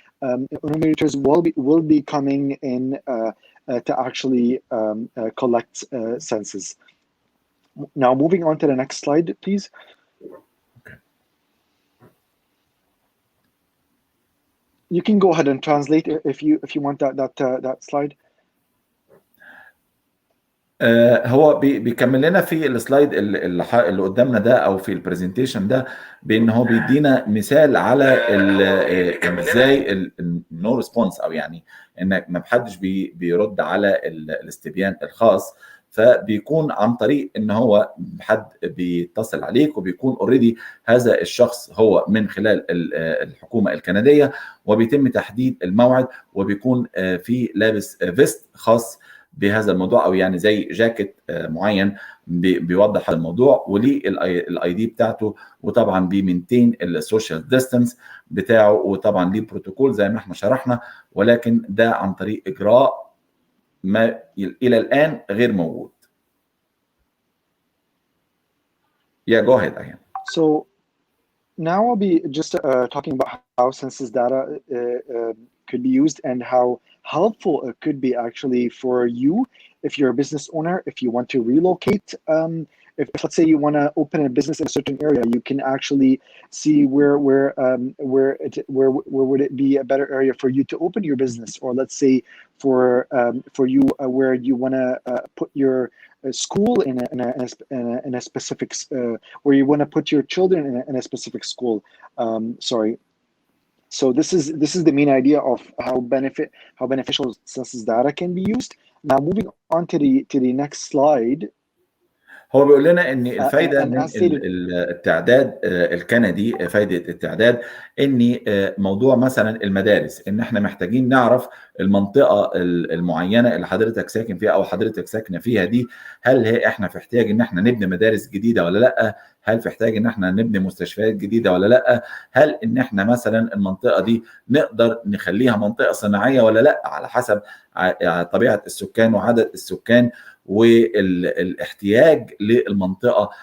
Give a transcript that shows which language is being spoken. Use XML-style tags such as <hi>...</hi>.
<en>Enumerators will be coming in to actually collect census. Now, moving on to the next slide, please. Okay. You can go ahead and translate if you want that slide.</en> <ar>هو بيكمل لنا في السلايد اللي قدامنا ده او في البرزنتيشن ده، بان هو بيدينا مثال على ازاي النو ريسبونس، او يعني انك ما حدش بيرد على الاستبيان الخاص. فبيكون عن طريق ان هو حد بيتصل عليك، وبيكون اوريدي هذا الشخص هو من خلال الحكومه الكنديه، وبيتم تحديد الموعد، وبيكون في لابس فيست خاص بهذا الموضوع، او يعني زي جاكيت معين بيوضح هذا الموضوع، وليه الاي دي بتاعته، وطبعا بيمنتين السوشيال ديستانس بتاعه، وطبعا ليه بروتوكول زي ما احنا شرحنا، ولكن ده عن طريق اجراء ما الى الان غير موجود.</ar> <en>Yeah, go ahead, Ayham. So now I'll be just talking about how census data could be used and how helpful it could be actually for you if you're a business owner, if you want to relocate. If let's say you want to open a business in a certain area, you can actually see where would it be a better area for you to open your business, or let's say for you where you want to put your school in a specific where you want to put your children in a specific school. Sorry. So this is the main idea of how beneficial census data can be used. Now moving on to the next slide.</en> <ar>هو بيقول لنا ان الفايده من التعداد الكندي، فايده التعداد ان موضوع مثلا المدارس، ان احنا محتاجين نعرف المنطقه المعينه اللي حضرتك ساكن فيها او حضرتك ساكنه فيها دي، هل هي احنا في احتياج ان احنا نبني مدارس جديده ولا لا؟ هل في احتياج ان احنا نبني مستشفيات جديده ولا لا؟ هل ان احنا مثلا المنطقه دي نقدر نخليها منطقه صناعيه ولا لا، على حسب طبيعه السكان وعدد السكان والاحتياج للمنطقه.</ar>